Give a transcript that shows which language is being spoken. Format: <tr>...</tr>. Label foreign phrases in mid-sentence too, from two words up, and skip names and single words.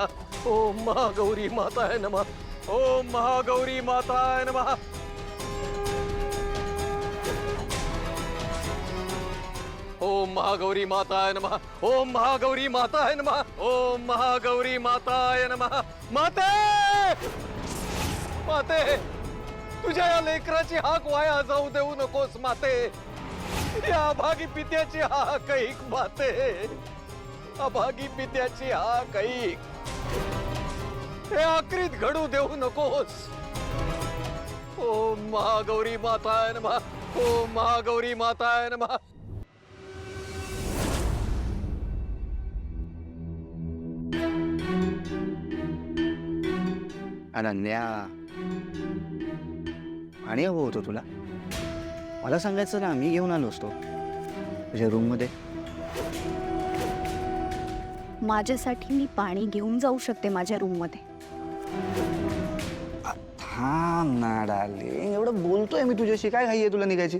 <sa>ओम महागौरी माताय नमः. ओम महागौरी माताय नमः. ओम महागौरी माताय नमः. ओम महागौरी माताय नमः. ओम महागौरी माताय नमः.</sa> <mr>माते, माते, तुझ्या या लेकराची हाक वाया जाऊ देऊ नकोस माते. या अभागी पित्याची हाक ऐक माते. अभागी पित्याची हाक ऐक. हे आक्रीत घडू देऊ नकोस.</mr> <sa>ओम महागौरी माताय नमः. ओम महागौरी माताय नमः.</sa> <mr>अनन्या, पाणी हवं होतं तुला. मला सांगायचं ना, मी घेऊन आलो असतो तुझ्या रूम मध्ये. माझ्यासाठी मी पाणी घेऊन जाऊ शकते माझ्या रूम मध्ये. थांब ना डार्लिंग, एवढं बोलतोय मी तुझ्याशी, काय घाई आहे तुला निघायची?</mr>